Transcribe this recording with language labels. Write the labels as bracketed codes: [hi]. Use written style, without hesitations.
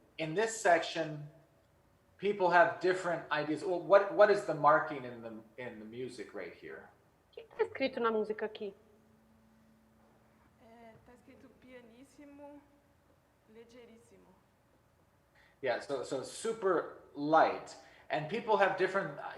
[en] In this section, people have different ideas. Well, what is the marking in the music right here? [pt] O que está escrito na música aqui? Está escrito pianíssimo, ligeiríssimo. [en] Yeah, so super light, and people have different.